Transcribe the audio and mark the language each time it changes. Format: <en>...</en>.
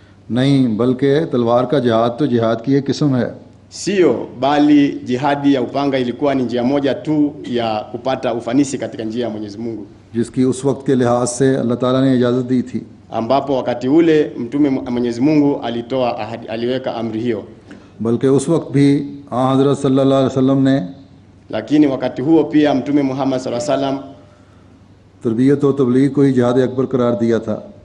<ur>नहीं, बल्कि तलवार का जिहाद तो जिहाद की एक किस्म है।</ur> <sw>Sio, bali jihadi ya upanga ilikuwa ni njia moja tu ya kupata ufanisi katika njia ya Mwenyezi Mungu,</sw> <ur>जिसकी उस वक्त के लिहाज से अल्लाह ताला ने इजाज़त दी थी,</ur> <sw>ambapo wakati ule Mtume Mwenyezi Mungu aliweka amri hiyo,</sw> <ur>बल्कि उस वक्त भी हज़रत सल्लल्लाहु अलैहि वसल्लम ने</ur> <sw>lakini wakati huo pia Mtume Muhammad sallallahu alaihi wasallam</sw> <ur>तरबियत और तबलीग को ही जिहाद अकबर करार दिया था।</ur>